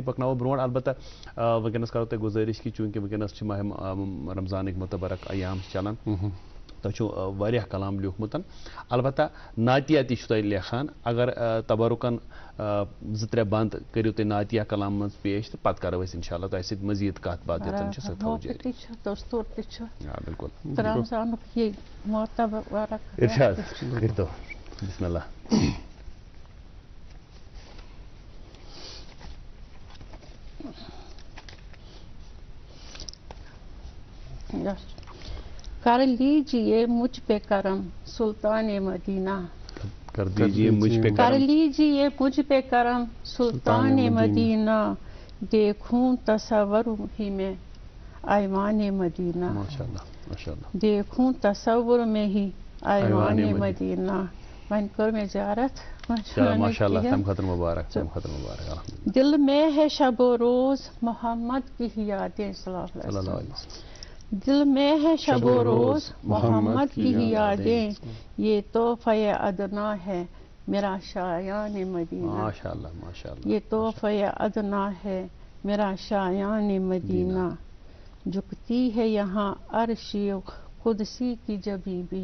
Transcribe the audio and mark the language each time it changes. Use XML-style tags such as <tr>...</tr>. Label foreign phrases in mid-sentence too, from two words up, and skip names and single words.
<ks>पकनावो ब्रो अलबत्ता वनकस करो तुम गुजारिश कि चूंकि वनकस माह रमजान मुतबरक अयाम चलान तुम कलाम लिखमुत अलबत्ता नातिया तुम लेखान अगर तबरुकन 2-3 बंद करो तुम नातिया कलाम मज पेश तो पत करो इंशाल्लाह तुम सत मजीद कत बात बिल्कुल इरशाद करो बिस्मिल्लाह</ks> <hi>कर लीजिए मुझ पे करम सुल्तान मदीना कर दीजिए मुझ पे कर लीजिए मुझ पे करम सुल्तान मदीना देखूं तसव्वुर ही में ऐवान मदीना माशाल्लाह माशाल्लाह देखूं तसव्वुर में ही ऐवान मदीना</hi> <ks>वन कर में ज़ियारत माशाल्लाह तम खतर मुबारक</ks> <hi>दिल में है शबो रोज मोहम्मद की यादें</hi> <ar>صلى الله عليه وسلم</ar> <hi>दिल में है शबो रोज मोहम्मद की यादें ये तोहफ़े अदना है मेरा शायान मदीना माशाल्लाह माशाल्लाह ये तोहफ़े अदना है मेरा शायान मदीना झुकती है यहाँ अर्शियो कुदसी की जबीबी</hi>